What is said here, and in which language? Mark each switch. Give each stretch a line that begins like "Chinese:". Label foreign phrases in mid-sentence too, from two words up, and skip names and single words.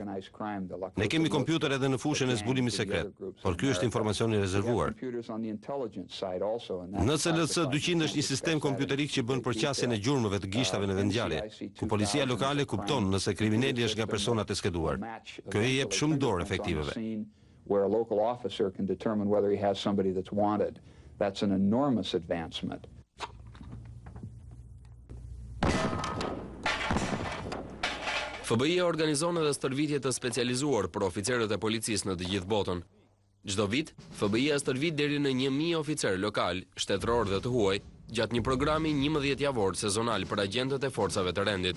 Albanian: Ne kemi kompjuter edhe në fushën e zbulimit sekret, por ky është informacion i rezervuar. NCLC 200 është një sistem kompjuterik që bën përqasjen e gjurmëve të gishtave në vendngjarje, ku policia lokale kupton nëse kriminali është nga personat e skeduar. Kjo i jep shumë dorë efektiveve.
English: Where a local officer can determine whether he has somebody that's wanted. That's an enormous advancement.
Albanian: FBI organizon edhe stërvitje të specializuar për oficerët e policisë në të gjithë botën. Çdo vit, FBI stërvit deri në 1000 oficer lokal, shtetëror dhe të huaj, gjatë një programi 11 javor sezonal për agjentët e forcave të rendit.